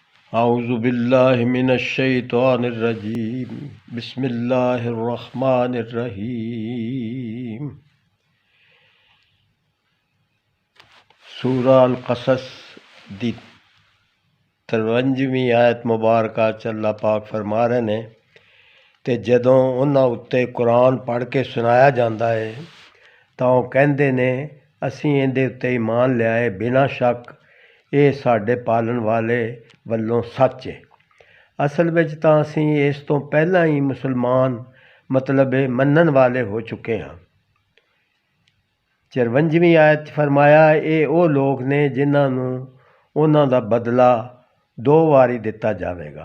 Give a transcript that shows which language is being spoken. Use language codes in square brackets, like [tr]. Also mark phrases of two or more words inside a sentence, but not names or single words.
[ar] أعوذ بالله من الشيطان الرجيم بسم الله الرحمن الرحيم. [pa] ਸੂਰਾ ਅਲ ਕਸਸ ਦੀ 53ਵੀਂ ਆਇਤ ਮੁਬਾਰਕਾ ਚ ਅੱਲਾਹ ਪਾਕ ਫਰਮਾ ਰਹੇ ਨੇ ਤੇ ਜਦੋਂ ਉਨ੍ਹਾਂ ਉੱਤੇ ਕੁਰਾਨ ਪੜ੍ਹ ਕੇ ਸੁਣਾਇਆ ਜਾਂਦਾ ਹੈ ਤਾਂ ਉਹ ਕਹਿੰਦੇ ਨੇ ਅਸੀਂ ਇਹਦੇ ਉੱਤੇ ਈਮਾਨ ਲਿਆ ਹੈ, ਬਿਨਾ ਸ਼ੱਕ ਇਹ ਸਾਡੇ ਪਾਲਣ ਵਾਲੇ ਵੱਲੋਂ ਸੱਚ ਹੈ। ਅਸਲ ਵਿੱਚ ਤਾਂ ਅਸੀਂ ਇਸ ਤੋਂ ਪਹਿਲਾਂ ਹੀ ਮੁਸਲਮਾਨ ਮਤਲਬ ਮੰਨਣ ਵਾਲੇ ਹੋ ਚੁੱਕੇ ਹਾਂ। 54ਵੀਂ ਆਇਤ 'ਚ ਫਰਮਾਇਆ, ਇਹ ਉਹ ਲੋਕ ਨੇ ਜਿਨ੍ਹਾਂ ਨੂੰ ਉਹਨਾਂ ਦਾ ਬਦਲਾ 2 ਵਾਰੀ ਦਿੱਤਾ ਜਾਵੇਗਾ।